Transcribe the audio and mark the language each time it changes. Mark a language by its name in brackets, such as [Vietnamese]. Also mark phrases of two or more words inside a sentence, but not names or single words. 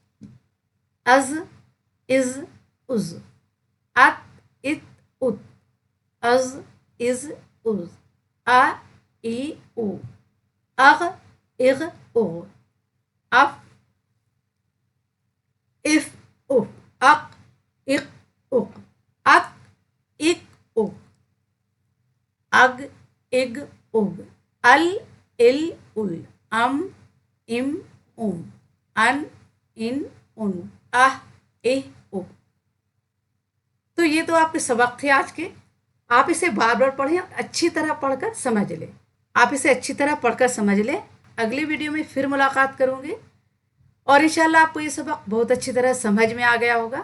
[Urdu] از، از، از، ات، ات، ات، از، از، از، آ، ای، او، اغ، اغ، اغ، اف، اف، اف، اق، اق، اق، اک، اک، اک، اگ، اگ، اگ، ال، ال، ال، ام، ام، ام، ان، ان، اہ، اہ، او. تو یہ تو آپ کے سبق تھے آج کے. آپ اسے بار بار پڑھیں اور اچھی طرح پڑھ کر سمجھ لیں. آپ اسے اچھی طرح پڑھ کر سمجھ لیں. اگلی ویڈیو میں پھر ملاقات کروں گی اور انشاءاللہ آپ کو یہ سبق بہت اچھی طرح سمجھ میں آ گیا ہوگا.